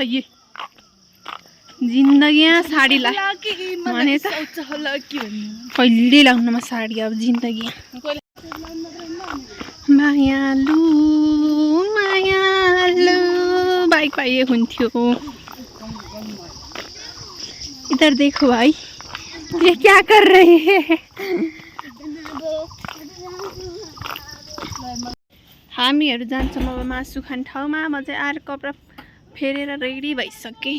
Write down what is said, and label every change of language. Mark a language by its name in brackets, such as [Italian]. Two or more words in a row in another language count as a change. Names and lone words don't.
[Nepali] यी जिन्दगीमा साडी भने त कहिले लाउनुमा साडी अब जिन्दगी मायालु मायालु बाइक पाइए हुन्थ्यो। [Hindi] इधर देखो भाई ये क्या कर रहे हैं। [Nepali] हामीहरू जान्छौँ अब मासु खाने ठाउँमा। म चाहिँ अर्को कपडा फेरेर रेडी भइसकेँ।